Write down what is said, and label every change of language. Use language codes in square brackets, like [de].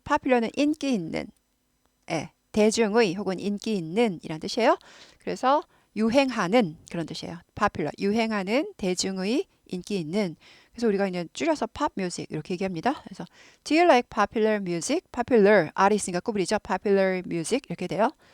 [ko] popular는 인기 있는. 대중의 혹은 인기 있는 이란 뜻이에요. 그래서 유행하는 그런 뜻이에요. popular, 유행하는 대중의 인기 있는. 그래서 우리가 그냥 줄여서 pop music 이렇게 얘기합니다. [en] 그래서 Do you like popular music? [ko] popular, R이 있으니까 구부리죠. popular music 이렇게 돼요.